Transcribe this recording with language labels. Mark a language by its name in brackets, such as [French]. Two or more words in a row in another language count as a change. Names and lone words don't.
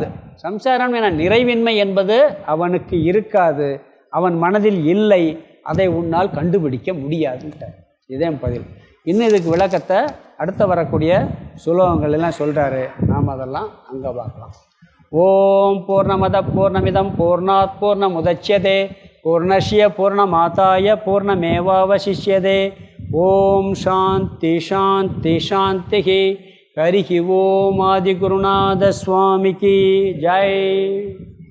[Tamil] சம்சாரம் என நிறைவின்மை என்பது அவனுக்கு இருக்காது, அவன் மனதில் இல்லை, அதை உன்னால் கண்டுபிடிக்க முடியாதுன்ட்ட. இதே பதில். இன்னும் இதுக்கு விளக்கத்தை அடுத்த வரக்கூடிய சுலோகங்கள் எல்லாம் சொல்கிறாரு. நாம் அதெல்லாம் அங்கே பார்க்கலாம். [Sanskrit] ॐ पूर्णमदः पूर्णमिदं पूर्णात् पूर्णमुदच्यते पूर्णस्य पूर्णमादाय पूर्णमेवावशिष्यते. ॐ शान्तिः शान्तिः शान्तिः. हरिः ॐ [Tamil] ஆதிகுருநாத சுவாமிக்கு ஜெய்.